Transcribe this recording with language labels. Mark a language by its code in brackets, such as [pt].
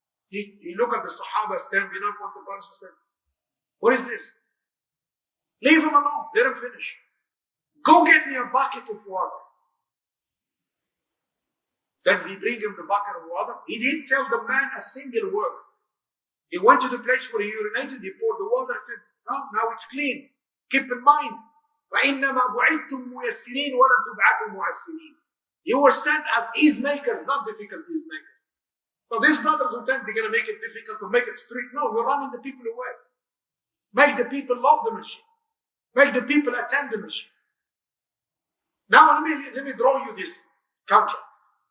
[en] He looked at the Sahaba standing up on the Prophet and said, what is this? Leave him alone. Let him finish. Go get me a bucket of water. Then he bring him the bucket of water. He didn't tell the man a single word. He went to the place where he urinated. He poured the water and said, no, now it's clean. Keep in mind, [ar] فَإِنَّمَا بُعِدْتُمْ مُيَسِّرِينَ وَلَمْ تُبْعَثُوا مُعَسِّرِينَ. [en] You were sent as ease makers, not difficult ease makers. So these brothers who think they're going to make it difficult, to make it strict. No, you're running the people away. Make the people love the machine. Make the people attend the machine. Now let me draw you this contrast.